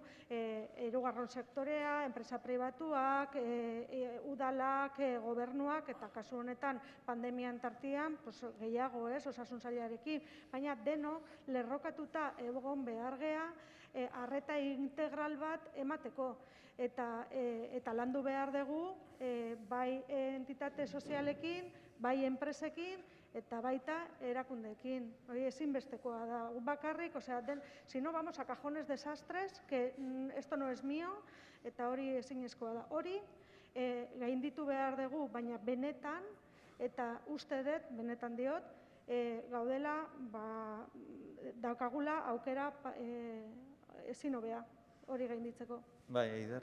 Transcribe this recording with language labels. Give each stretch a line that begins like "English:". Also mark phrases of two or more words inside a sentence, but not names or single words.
Basque: hirugarren sektorea, enpresa pribatuak, udalak, gobernuak eta kasu honetan pandemian tartean gehiago, ez, osasun sailarekin, baina denok lerrokatuta egon behar gea arreta integral bat emateko eta landu behar dugu bai entitate sozialekin, bai enpresekin eta baita erakundeekin. Hori ezinbestekoa da. Bakarrik,
Spanish: si no vamos a cajones desastres, que esto no es mío,
Basque: eta hori ezinezkoa da. Hori gainditu behar dugu, baina benetan, eta uste dut, benetan diot, gaudela, daukagula aukera ezin hobea hori gainditzeko. Bai, Eider.